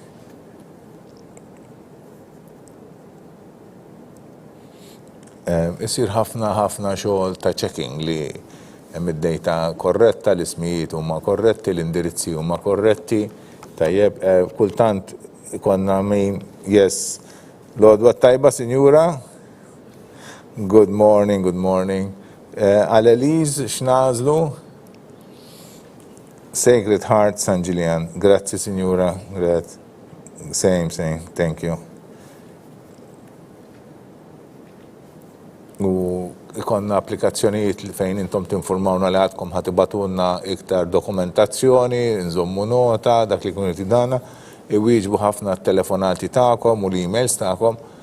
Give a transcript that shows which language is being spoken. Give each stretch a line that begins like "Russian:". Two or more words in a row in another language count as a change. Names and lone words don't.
Maltese: Isir ħafna xogħol ta' checking li hemm id-dejta korretta, l-ismijiet huma korretti, l-indirizzi huma korretti. Tajjeb, kultant konna min, yes. L-għodwa tajba, Sinjura?
English: Good morning, good morning.
Maltese: Għal-Eliz, x'nażlu? Sacred Heart, San Julian. Grazzi, Sinjura.
English: Same, thank you.
Maltese: U ikonna applikazzjonijiet fejn intom tinformawna li għadkom ħatibatunna iktar dokumentazzjoni, nżommu nota, dak li kun dana, iwieġbu ħafna telefonati ta'kom u l-emails ta'kom.